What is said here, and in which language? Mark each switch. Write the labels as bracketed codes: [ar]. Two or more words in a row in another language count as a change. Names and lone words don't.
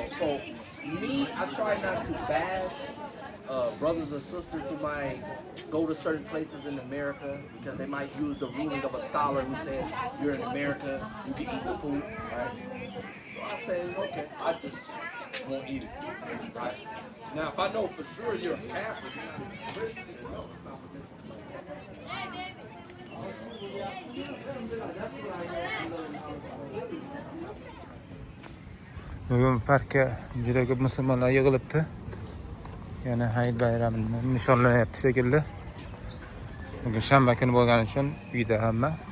[en] So, me, I try not to bash brothers and sisters who might go to certain places in America because they might use the ruling of a scholar who says, you're in America, you can eat the food, right? So I say, okay, I just won't eat it, right? Now, if I know for sure you're a Catholic, you're not a Christian, you know, it's not [uz] Bugun parkka juda ko'p musulmonlar yig'ilibdi. Yana Hayit bayramini nishonlanyapti shekilli. Bugun shanba kuni bo'lgani uchun uyda hamma.